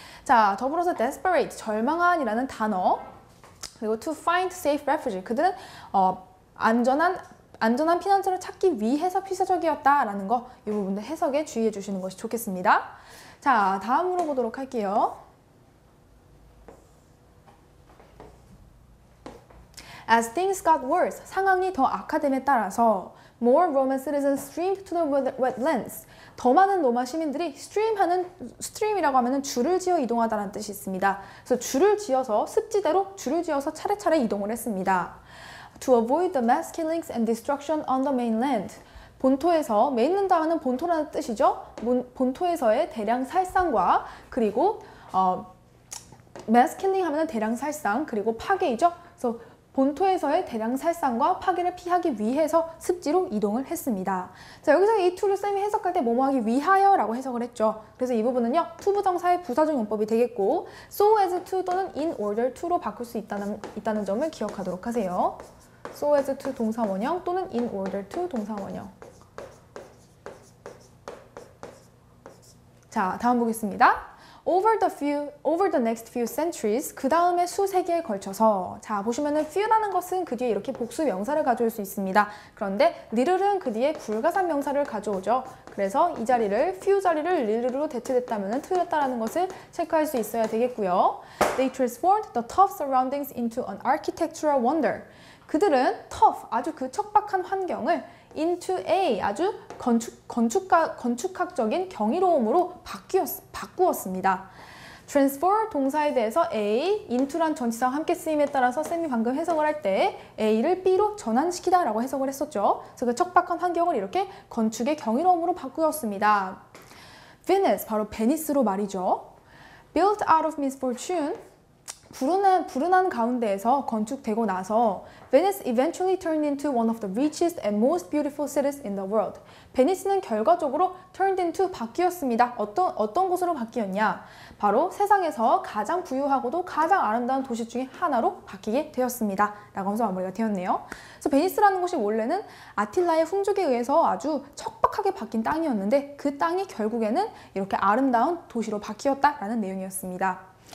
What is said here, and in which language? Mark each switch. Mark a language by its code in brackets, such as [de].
[ko] 자, 더불어서 desperate, 절망한이라는 단어, 그리고 [en] to find safe refugee, [ko] 그들은 안전한 피난처를 찾기 위해서 필사적이었다라는 거, 이 부분들 해석에 주의해 주시는 것이 좋겠습니다. 자, 다음으로 보도록 할게요. [en] As things got worse, [ko] 상황이 더 악화됨에 따라서 [en] more Roman citizens streamed to the wetlands. [ko] 더 많은 로마 시민들이 stream이라고 하면은 줄을 지어 이동하다라는 뜻이 있습니다. 그래서 줄을 지어서 습지대로 줄을 지어서 차례차례 이동을 했습니다. [en] To avoid the mass killings and destruction on the mainland. [ko] 본토에서, 메인랜드 하면은 본토라는 뜻이죠. 본토에서의 대량 살상과 그리고 mass killing 하면은 대량 살상 그리고 파괴이죠. 그래서 본토에서의 대량 살상과 파괴를 피하기 위해서 습지로 이동을 했습니다. 자, 여기서 이 to를 쌤이 해석할 때 뭐뭐하기 위하여라고 해석을 했죠. 그래서 이 부분은요, to 부정사의 부사적 용법이 되겠고 so as to 또는 in order to로 바꿀 수 있다는 점을 기억하도록 하세요. so as to 동사 원형 또는 in order to 동사 원형. 자, 다음 보겠습니다. [en] Over the next few centuries, [ko] 그 다음에 수세기에 걸쳐서. 자, 보시면은 few라는 것은 그 뒤에 이렇게 복수 명사를 가져올 수 있습니다. 그런데 little은 그 뒤에 불가산 명사를 가져오죠. 그래서 이 자리를, few 자리를 little로 대체됐다면 틀렸다라는 것을 체크할 수 있어야 되겠고요. [en] They transformed the tough surroundings into an architectural wonder. [ko] 그들은 tough, 아주 그 척박한 환경을 into a, 아주 건축학적인 경이로움으로 바꾸었습니다. transfer 동사에 대해서 a, into란 전치사와 함께 쓰임에 따라서 쌤이 방금 해석을 할 때 a를 b로 전환시키다 라고 해석을 했었죠. 그래서 그 척박한 환경을 이렇게 건축의 경이로움으로 바꾸었습니다. Venice, 바로 베니스로 말이죠. [en] Built out of misfortune, [ko] 불운한 가운데에서 건축되고 나서 [en] Venice eventually turned into one of the richest and most beautiful cities in the world. [ko] 베니스는 결과적으로 turned into 바뀌었습니다. 어떤 곳으로 바뀌었냐? 바로 세상에서 가장 부유하고도 가장 아름다운 도시 중에 하나로 바뀌게 되었습니다. 라고 하면서 마무리가 되었네요. 그래서 베니스라는 곳이 원래는 아틸라의 훈족에 의해서 아주 척박하게 바뀐 땅이었는데 그 땅이 결국에는 이렇게 아름다운 도시로 바뀌었다라는 내용이었습니다.